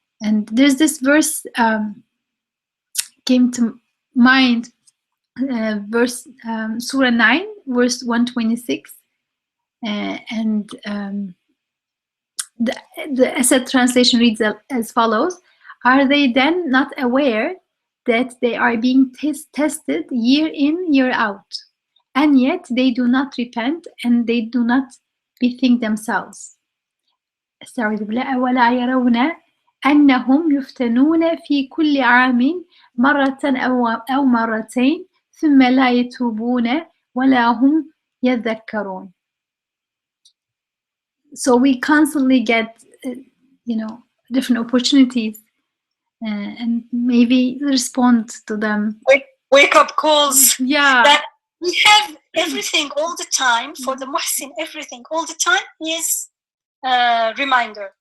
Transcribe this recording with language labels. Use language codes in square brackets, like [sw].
[en] And there's this verse came to mind, verse Sura 9, verse 126, and the Asad translation reads as follows: "Are they then not aware that they are being tested year in, year out, and yet they do not repent and they do not bethink themselves? [ar] استعوذ بالله ولا يرون أنهم يفتنون في كل عام مرة أو مرتين ثم لا يتوبون ولا هم يذكرون." [en] So we constantly get, different opportunities, and maybe respond to them. Wake up calls. Yeah. That we have everything all the time. For the muhsin, everything all the time is a reminder.